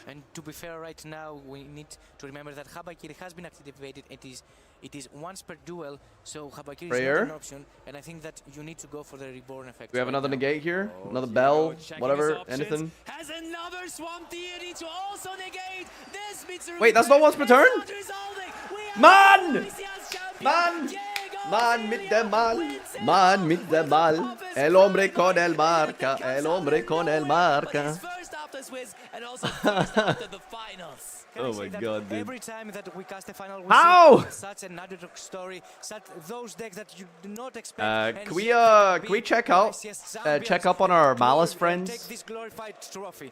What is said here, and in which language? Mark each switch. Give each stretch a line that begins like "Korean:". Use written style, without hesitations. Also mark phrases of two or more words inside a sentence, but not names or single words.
English: And to be fair, right now we need to remember that Habakiri has been activated. It is once per duel, so Habakiri is Prayer? not an option. And I think that you need to go for the reborn effect. Do we have right another now. negate here? Another bell? Checking Whatever? his options. Anything? Has another Swamp Deity to also negate this Mitsurugi. Wait, that's not once per turn?
German: Man! Man! Man mit der Mal, man mit der Mal,
Spanish: el hombre con el marca, el hombre con el marca.
English: First after Swiss and also first after the finals. Can I Oh say my that god, dude. every time that we cast a final, we How? see such an underdog story, such those decks that you do not expect. Can we check out, check up on our Malice Take friends? this glorified trophy.